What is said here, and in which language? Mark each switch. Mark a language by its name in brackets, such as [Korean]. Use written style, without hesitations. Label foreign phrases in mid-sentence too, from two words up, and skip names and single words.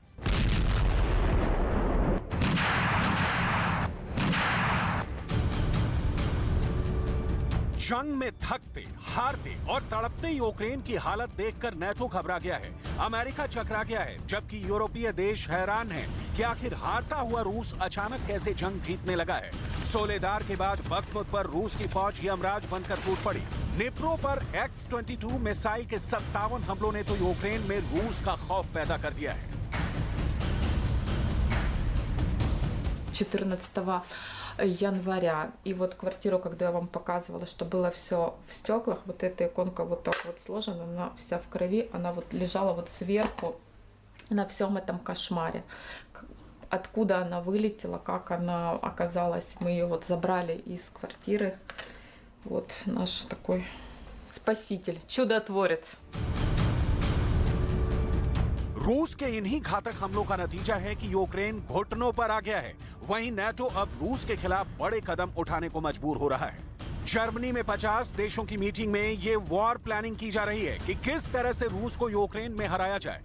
[Hindi] जंग में थकते, हारते और तड़पते यूक्रेन की हालत देखकर नेटो घबरा गया है, अमेरिका चकरा गया है, जबकि यूरोपीय देश हैरान हैं कि आखिर हारता हुआ रूस अचानक कैसे जंग जीतने लगा है। सोलेदार के बाद बख्तमुत पर रूस की फौज यमराज बनकर टूट पड़ी। निप्रो पर X-22 मिसाइल के 57 हमलों ने तो यूक्रेन में रूस का खौफ पैदा कर दिया है। [Russian] 14 января. И вот квартиру, когда я вам показывала, что было все в стеклах, вот эта иконка вот так вот сложена, она вся в крови, она вот лежала вот сверху на всем этом кошмаре. Откуда она вылетела, как она оказалась, мы ее вот забрали из квартиры. Вот наш такой спаситель, чудотворец. [Hindi] रूस के इन्हीं घातक हमलों का नतीजा है कि यूक्रेन घुटनों पर आ गया है। वहीं नेटो अब रूस के खिलाफ बड़े कदम उठाने को मजबूर हो रहा है। जर्मनी में 50 देशों की मीटिंग में ये [English] war planning [Hindi] की जा रही है कि किस तरह से रूस को यूक्रेन में हराया जाए।